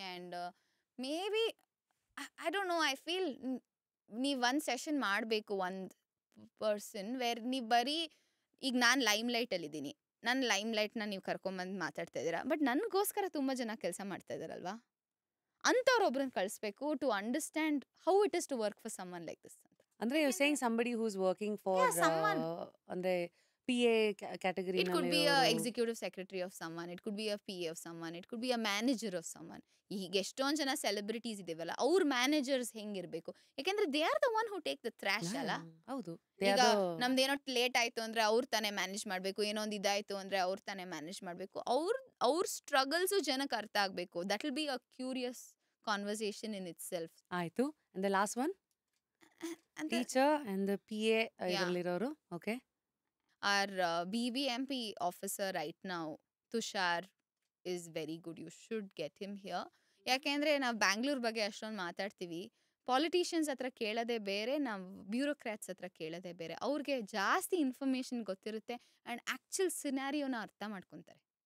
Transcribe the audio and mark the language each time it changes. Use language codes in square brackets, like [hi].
[en] and maybe I don't know, I feel [kn] ನೀವು ಒಂದು session ಮಾಡಬೇಕು, ಒಂದು ಪರ್ಸನ್ ವೇರ್ ನೀವು ಬರೀ ಈಗ ನಾನು ಲೈಮ್ಲೈಟಲ್ಲಿದ್ದೀನಿ, ನನ್ನ ಲೈಮ್ಲೈಟ್ನ ನೀವು ಕರ್ಕೊಂಬಂದು ಮಾತಾಡ್ತಾ ಇದ್ದೀರಾ, ಬಟ್ ನನಗೋಸ್ಕರ ತುಂಬ ಜನ ಕೆಲಸ ಮಾಡ್ತಾ ಇದ್ದಾರಲ್ವಾ, ಅಂಥವ್ರೊಬ್ರನ್ನ ಕಳಿಸ್ಬೇಕು [en] to understand how it is to work for someone like this [kn] ಅಂತ. ಅಂದ್ರೆ [en] You saying somebody who is working for Yeah, someone. [kn] ಅಂದ್ರೆ PA category [en] It could be a [kn] ನಲ್ಲಿರೋರು. [en] executive secretary of someone, it could be a PA of someone, it could be a manager of someone. [kn] ಈಗ ಎಷ್ಟೊಂದು ಜನ celebrities ಇದೀವಲ್ಲ, ಅವ್ರ managers ಹೆಂಗಿರ್ಬೇಕು? ಯಾಕೆಂದ್ರೆ [en] They are the one who take the thrash ಅಲ್ಲ. [kn] ಹೌದು. ಈಗ ನಮ್ದೇನೋ late ಆಯ್ತು ಅಂದ್ರೆ ಅವ್ರ ತಾನೇ ಮ್ಯಾನೇಜ್ ಮಾಡಬೇಕು, ಏನೋ ಒಂದು ಇದಾಯ್ತು ಅಂದ್ರೆ ಅವ್ರ ತಾನೇ ಮ್ಯಾನೇಜ್ ಮಾಡಬೇಕು. ಅವ್ರ ಸ್ಟ್ರಗಲ್ಸು ಜನಕ್ಕೆ ಅರ್ಥ ಆಗಬೇಕು. [en] That will be a curious conversation in itself. [kn] ಆಯ್ತು. [en] And the last one, teacher and the PA ಇದರಲ್ಲಿರೋರು. Okay. Our BBMP officer right now, Tushar, is very good. You should get him here. [kn] ಯಾಕೆಂದರೆ ನಾವು ಬ್ಯಾಂಗ್ಳೂರ್ ಬಗ್ಗೆ ಅಷ್ಟೊಂದು ಮಾತಾಡ್ತೀವಿ, politicians ಹತ್ರ ಕೇಳೋದೇ ಬೇರೆ, ನಾವು ಬ್ಯೂರೋಕ್ರಾಟ್ಸ್ ಹತ್ರ ಕೇಳೋದೇ ಬೇರೆ. ಅವ್ರಿಗೆ ಜಾಸ್ತಿ ಇನ್ಫಾರ್ಮೇಷನ್ ಗೊತ್ತಿರುತ್ತೆ ಆ್ಯಂಡ್ ಆ್ಯಕ್ಚುಲ್ ಸಿನಾರಿಯೋನ ಅರ್ಥ ಮಾಡ್ಕೊತಾರೆ.